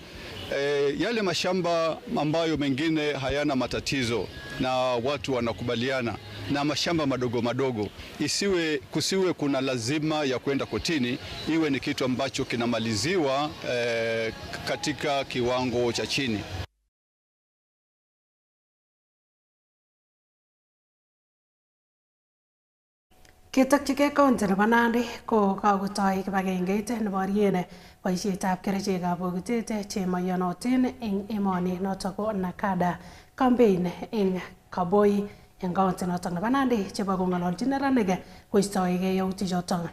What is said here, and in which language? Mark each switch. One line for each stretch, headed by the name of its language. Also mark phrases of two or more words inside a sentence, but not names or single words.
Swahili: Yale mashamba ambayo mengine hayana matatizo na watu wanakubaliana, na mashamba madogo madogo, kusiwe kuna lazima ya kwenda kotini, iwe ni kitu ambacho kinamaliziwa katika kiwango cha chini.
Kalenjin: Ketokchigei kaunti nebo Nandi ko kakotoi kibagengeit neborien boisietab kerichekab bokitet chemaiyonotin eng emoni notok ko NACADA campaign eng Kaboi eng kaunti notok nebo Nandi chebo kong'ololchin neranik koistoegei yautichotok.